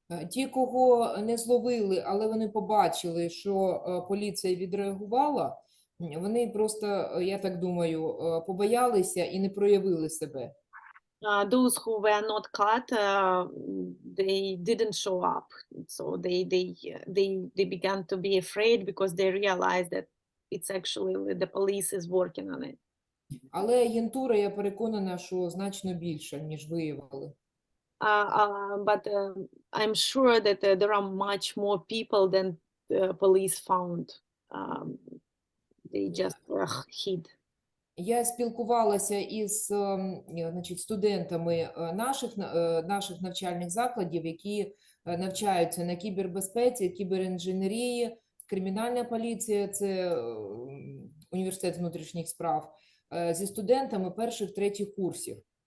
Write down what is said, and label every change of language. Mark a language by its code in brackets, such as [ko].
[uk] Ті, кого не зловили, але вони побачили, що поліція відреагувала, вони просто, я так думаю, побоялися і не проявили себе. [en] Those who were not caught, they didn't show up. So they began to be afraid because they realized that it's actually the police is working on it. [uk] Але агентура, я переконана, що значно більше, ніж виявили. [en] But I'm sure that there are much more people than the police found. They just hid. [uk] Я спілкувалася із, значить, студентами наших навчальних закладів, які навчаються на кібербезпеці, кіберінженерії, кримінальна поліція, це університет внутрішніх справ, зі студентами перших-третіх курсів.